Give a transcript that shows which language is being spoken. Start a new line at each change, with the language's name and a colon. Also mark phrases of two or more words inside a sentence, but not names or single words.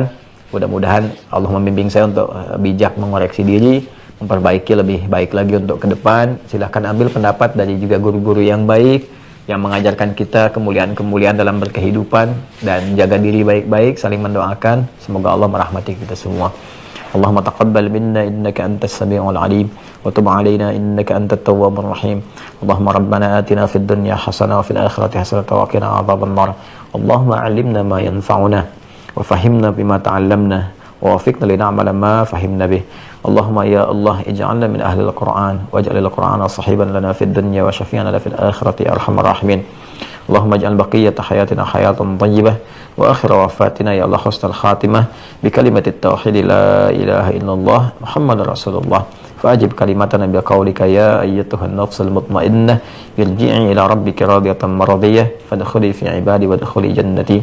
Indonesian: Mudah-mudahan Allah membimbing saya untuk bijak mengoreksi diri, memperbaiki lebih baik lagi untuk ke depan. Silahkan ambil pendapat dari juga guru-guru yang baik yang mengajarkan kita kemuliaan-kemuliaan dalam berkehidupan, dan jaga diri baik-baik, saling mendoakan. Semoga Allah merahmati kita semua.
Arabic: اللهم تقبل منا إنك أنت السميع العليم وتب علينا إنك أنت التواب الرحيم. اللهم ربنا آتنا في الدنيا حسنة وفي الآخرة حسنة وقنا عذاب النار. اللهم علمنا ما ينفعنا وفهمنا بما تعلمنا ووفقنا لنعمل ما فهمنا به. اللهم يا الله اجعلنا من أهل القرآن واجعل القرآن صاحبا لنا في الدنيا وشفيعا لنا في الآخرة يا أرحم الراحمين. اللهم اجعل بقية حياتنا حياة طيبة وآخر وفاتنا يا الله حسن الخاتمة بكلمة التوحيد لا إله إلا الله محمد رسول الله. فأجب كلمتنا بقولك يا أيتها النفس المطمئنة ارجعي إلى ربك راضية مرضية فادخلي في عبادي وادخلي جنتي.